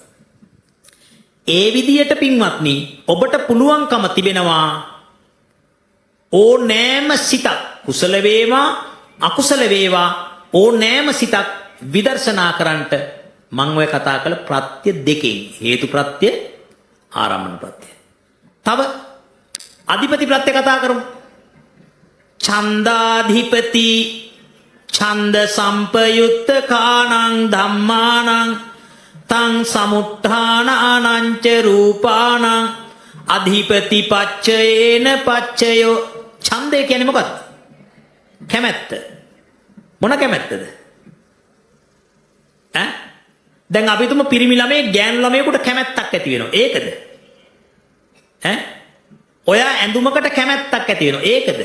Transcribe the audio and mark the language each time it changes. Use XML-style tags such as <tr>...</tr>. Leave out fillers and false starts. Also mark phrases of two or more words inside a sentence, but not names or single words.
<si>ඒ විදියට පින්වත්නි ඔබට පුළුවන්කම තිබෙනවා ඕනෑම සිතක් කුසල වේවා අකුසල වේවා ඕනෑම සිතක් විදර්ශනා කරන්නට මම ඔය කතා කළ ප්‍රත්‍ය දෙකෙන් හේතු ප්‍රත්‍ය ආරම්මන ප්‍රත්‍ය. තව අධිපති ප්‍රත්‍ය කතා කරමු.</si> <pi>ඡන්දාධිපති ඡන්ද සම්පයුත්ත කානං ධම්මානං තං සමුත්ථානානං ච රූපානං අධිපති පච්චයේන පච්චයෝ.</pi> <si>ඡන්දය කියන්නේ මොකක්ද? කැමැත්ත. මොන කැමැත්තද? දැන් අපි තුම පිරිමි ළමයේ ගෑනු ළමයෙකුට කැමැත්තක් ඇති වෙනවා. ඒකද? ඔයා ඇඳුමකට කැමැත්තක් ඇති වෙනවා. ඒකද?</si>